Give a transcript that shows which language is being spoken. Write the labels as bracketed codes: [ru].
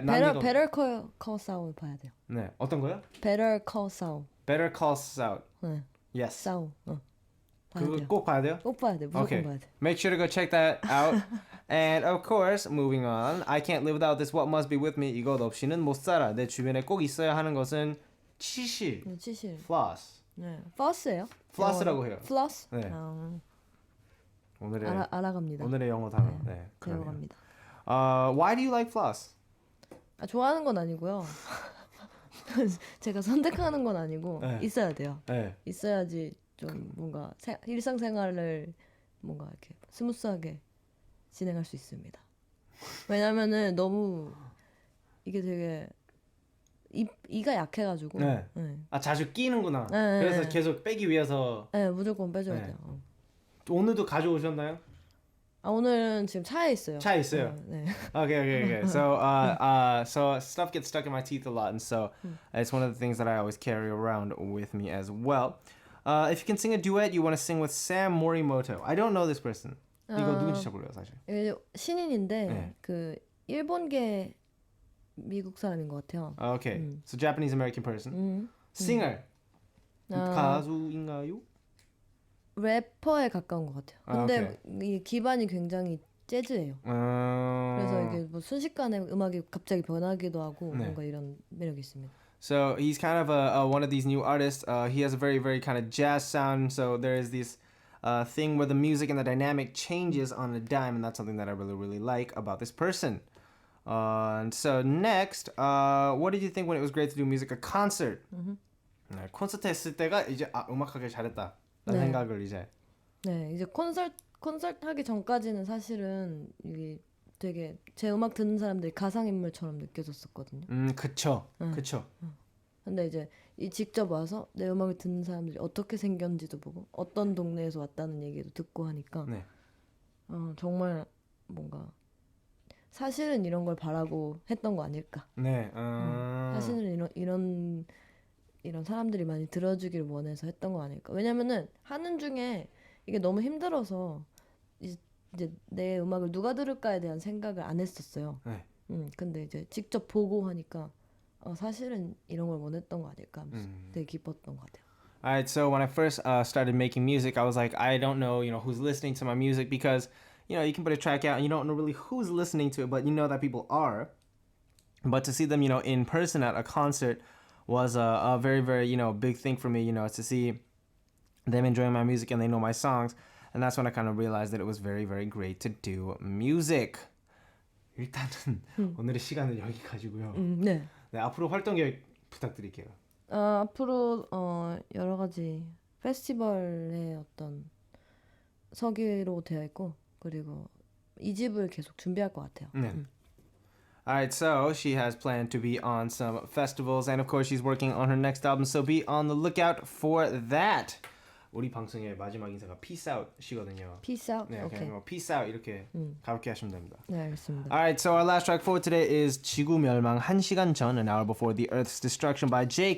[ko] Better Call Saul 봐야 돼요. 네, 어떤 거요? [en] Better Call Saul. Better Call Saul. [ko] 네. [en] Yes. [ko] Saul. 봐야 그거 돼요. 꼭 봐야 돼요? 꼭 봐야 돼. 무조건 [en] Okay. [ko] 봐야 돼. [en] Make sure to go check that out. And of course, moving on. I can't live without this. What must be with me? [ko] 이것 없이는 못 살아. 내 주변에 꼭 있어야 하는 것은 치실. 치실. [en] Floss. [ko] 네. Floss예요? Floss라고 해요. [en] Floss? [ko] 네. 오늘의 알아갑니다. 오늘의 영어 단어. 네. 그러네요. 배워갑니다. [en] Why do you like floss? [ko] 좋아하는 건 아니고요. 제가 선택하는 건 아니고 네. 있어야 돼요. 네. 있어야지 좀 뭔가 일상생활을 뭔가 이렇게 스무스하게 진행할 수 있습니다. 왜냐면은 너무 이게 되게 이가 약해가지고. 네. 네. 아, 자주 끼는구나. 네. 그래서 계속 빼기 위해서. 네, 무조건 빼줘야 네. 돼요. 오늘도 가져오셨나요? 오늘은 지금 차에 있어요. 차에 있어요. 네. [en] Okay. So, so stuff gets stuck in my teeth a lot, and so it's one of the things that I always carry around with me as well. If you can sing a duet, you want to sing with Sam Morimoto. I don't know this person. [ko] 이거 누군지 잘 몰라요, 사실. 신인인데 네. 그 일본계 미국 사람인 것 같아요. [en] Okay, so Japanese American person. [ko] Singer. 가수인가요? 래퍼에 가까운 것 같아요. 근데 이 기반이 굉장히 재즈예요. 그래서 이게 뭐 순식간에 음악이 갑자기 변하기도 하고 뭔가 이런 매력이 있습니다. [en] So he's kind of one of these new artists. He has a very, very kind of jazz sound. So there is this thing where the music and the dynamic changes on a dime, and that's something that I really, really like about this person. And so next, what did you think when it was great to do music a concert? [ko] 네, 콘서트 했을 때가 이제 음악하길 잘했다. 라는 생각을 이제. 네, 이제 콘서트 하기 전까지는 사실은 이게 되게 제 음악 듣는 사람들이 가상인물처럼 느껴졌었거든요. 그쵸. 그쵸. 근데 이제 이 직접 와서 내 음악을 듣는 사람들이 어떻게 생겼는지도 보고 어떤 동네에서 왔다는 얘기도 듣고 하니까 네. 정말 뭔가 사실은 이런 걸 바라고 했던 거 아닐까. 네. 사실은 이런 사람들이 많이 들어주기를 원해서 했던 거 아닐까. 왜냐면은 하는 중에 이게 너무 힘들어서 이제 내 음악을 누가 들을까에 대한 생각을 안 했었어요. 네. 근데 이제 직접 보고 하니까 사실은 이런 걸 원했던 거 아닐까 하면서 되게 기뻤던 것 같아요. [en] Alright, so when I first started making music, I was like, I don't know, who's listening to my music because, you can put a track out and you don't know really who's listening to it, but you know that people are. But to see them, in person at a concert was a very, very, big thing for me, to see them enjoying my music and they know my songs. And that's when I kind of realized that it was very, very great to do music. [ko] 일단은 오늘의 시간은 여기까지고요. 네. 네, 앞으로 활동 계획 부탁드릴게요. 앞으로 여러 가지 페스티벌의 어떤 서기로 되어 있고 그리고 2집을 계속 준비할 것 같아요. 네. [en] Alright, so she has planned to be on some festivals and of course she's working on her next album, so be on the lookout for that. [ko] 우리 방송의 마지막 인사가 [en] peace out [ko] 이거든요. [en] Peace out. [ko] 네, 오케이. 그냥 뭐 [en] peace out [ko] 이렇게 가볍게 하시면 됩니다. 네, 알겠습니다. [en] Alright, so our last track for today is 지구 멸망 1시간 전, an hour before the Earth's destruction by J.